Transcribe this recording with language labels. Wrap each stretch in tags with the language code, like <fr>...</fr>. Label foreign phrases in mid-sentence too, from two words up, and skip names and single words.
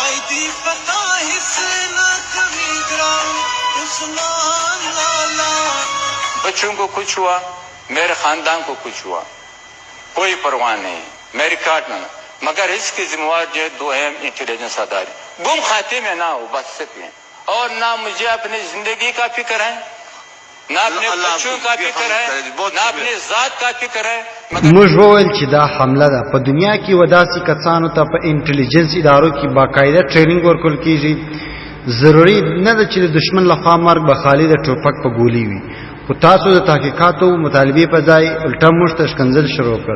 <ur>بچوں کو کچھ ہوا، میرے خاندان کو کچھ ہوا، کوئی پرواہ نہیں، میں ریکارڈ میں، مگر اس کی ذمہ وار جو ہے دو اہم انٹیلیجنس ادارے گم کھاتے میں نہ ہو بچ سکے، اور نہ مجھے اپنی زندگی کا فکر ہے، نہ اپنے بچوں کا فکر ہے، نہ اپنی ذات کا فکر ہے.</ur> <ps>موږ وویل چې دا حمله ده په دنیا کې وداسي کسانو ته په انټيليجنس ادارو کې باقاعده ټریننګ ورکول کیږي. ضروري نه ده چې د دشمن لخوا مرګ به خالي د ټوپک په ګولي وي، خو تاسو د تحقیقاتو مطالبې په ځای الټا موږ ته ښکنځل شروع کړل.</ps>